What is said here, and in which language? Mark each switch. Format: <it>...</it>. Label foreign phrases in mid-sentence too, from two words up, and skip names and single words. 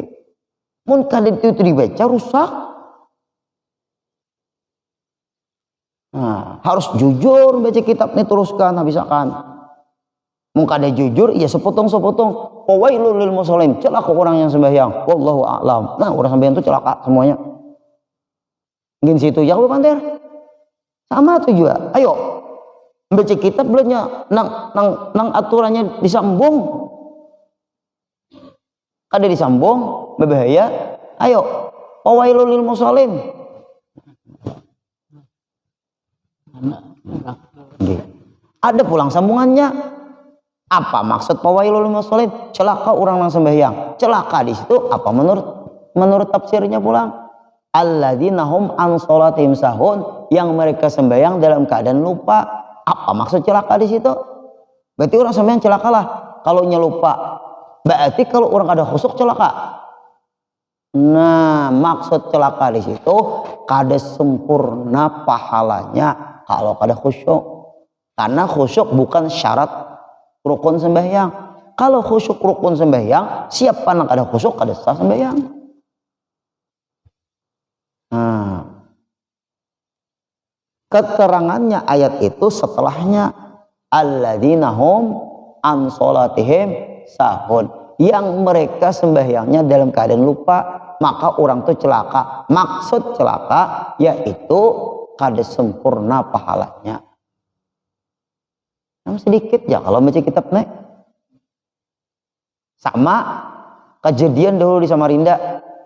<bjn>Mun kadang itu dibaca rusak. Nah, harus jujur baca kitab ini, teruskan habisakan. Mun kada jujur ya sepotong-sepotong.</bjn> <ar>Wailul lil musallin,</ar> <bjn>celaka orang yang sembahyang.</bjn> <ar>Wallahu a'lam.</ar> <bjn>Nah, orang sembahyang itu celaka semuanya. Mungkin situ ya panter. Sama tuh juga. Ayo baca kitab belanja nang aturannya disambung. Kada disambung berbahaya. Ayo</bjn> <ar>wailul lil musallin.</ar> <bjn>Ada pulang sambungannya. Apa maksud</bjn> <ar>wailul lil musallin?</ar> <bjn>Celaka orang yang sembahyang. Celaka di situ apa menurut tafsirnya pulang?</bjn> <ar>Alladzina hum an sholatihim sahun,</ar> <bjn>yang mereka sembahyang dalam keadaan lupa. Apa maksud celaka di situ? Berarti orang sembahyang celaka lah kalau lupa. Berarti kalau orang ada khusyuk celaka. Nah, maksud celaka di situ kada sempurna pahalanya kalau kada khusyuk. Karena khusyuk bukan syarat rukun sembahyang. Kalau khusyuk rukun sembahyang, siapa yang kada khusyuk kada sah sembahyang. Nah, keterangannya ayat itu setelahnya</bjn> <ar>alladzina hum an sholatihim sahun,</ar> <bjn>yang mereka sembahyangnya dalam keadaan lupa, maka orang itu celaka. Maksud celaka yaitu kada sempurna pahalanya. Yang sedikit ya kalau baca kitab nih. Sama kejadian dahulu di Samarinda.</bjn>